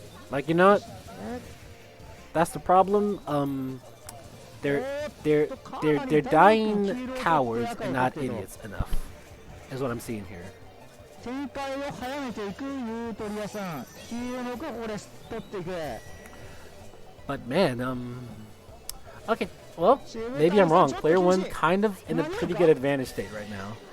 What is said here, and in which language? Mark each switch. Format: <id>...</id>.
<en>Like, you know what? That's the problem. They're dying cowards and not idiots enough. Is what I'm seeing here.</en> <ja>展開を早めていくユートリアさん。黄色の6をこれ取っていく。</ja> <en>But man, okay. Well, maybe I'm wrong. Player 1 kind of in a pretty good advantage state right now.</en>